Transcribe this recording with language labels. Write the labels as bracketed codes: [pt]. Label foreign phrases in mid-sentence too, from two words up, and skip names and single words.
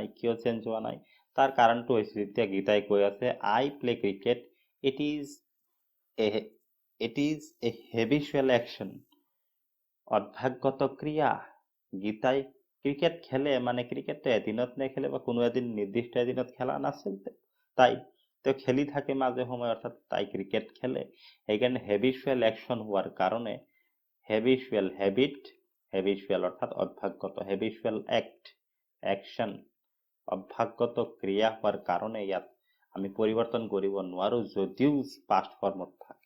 [as] কিয় চেঞ্জ হোৱা নাই, তাৰ কাৰণটো হৈছে যেতিয়া গীতাই কৈ আছে [en] I play cricket, it is a habitual action, [as] অভ্যাসগত ক্রিয়া। গীতাই ক্রিকেট খেলে, মানে ক্রিকেটটো এদিনত নেখেলে বা কোনো এদিন নিৰ্দিষ্ট এদিনত খেলা নাছিল, তাই তো খেলি থাকে মাজে সময়, অৰ্থাৎ তাই ক্রিকেট খেলে। সেইকাৰণে [en] habitual action [as] হোৱাৰ কাৰণে, হেবিচুৱেল অৰ্থাৎ অভ্যাসগত, [en] habitual act, action, [as] অভ্যাসগত ক্রিয়া হোৱাৰ কাৰণে ইয়াত আমি পৰিৱৰ্তন কৰিব নোৱাৰো, যদিও [en] past formত [as] থাকে।